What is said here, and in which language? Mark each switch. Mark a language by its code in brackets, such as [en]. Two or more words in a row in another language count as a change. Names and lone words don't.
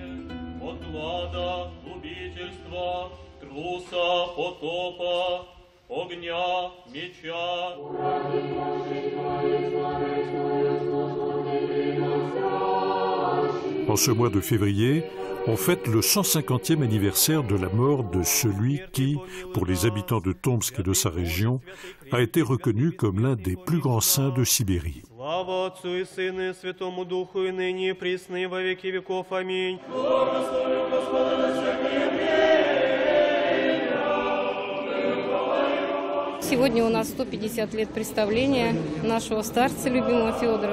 [fr] En ce mois de février, on fête le 150e anniversaire de la mort de celui qui, pour les habitants de Tomsk et de sa région, a été reconnu comme l'un des plus grands saints de Sibérie. [ru] Сегодня у нас 150 лет представления нашего старца, любимого Федора.